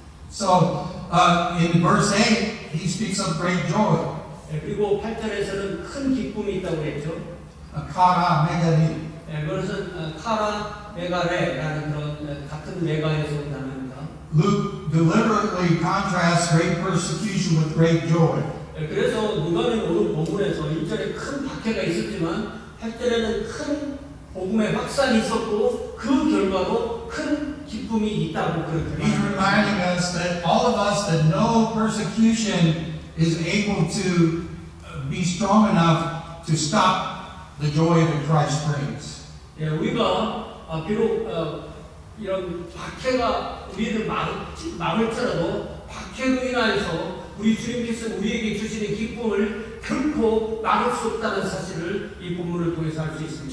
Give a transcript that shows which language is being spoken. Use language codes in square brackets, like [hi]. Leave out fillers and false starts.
[en] So, in verse 8, he speaks of great joy. [ko] 그리고 8절에서는 큰 기쁨이 있다고 그랬죠. [en] Kara Megari. [ko] 그것은 카라 메가레라는 그런 같은 메가에서 온 단어입니다. [en] Luke deliberately contrasts great persecution with great joy. [ko] 그래서 누가는 오늘 본문에서 1절에 큰 박해가 있었지만 8절에는 큰 복음의 확산이 있었고 그 결과로 큰 기쁨이 있다고 그렇게 [en] He's reminding us that all of us that know persecution is able to be strong enough to stop the joy that Christ brings. [ko] 우리가 비록 이런 박해가 우리를 막을지라도 박해로 인하여서 우리 주님께서 우리에게 주시는 기쁨을 결코 막을 수 없다는 사실을 이 본문을 통해서 알 수 있습니다.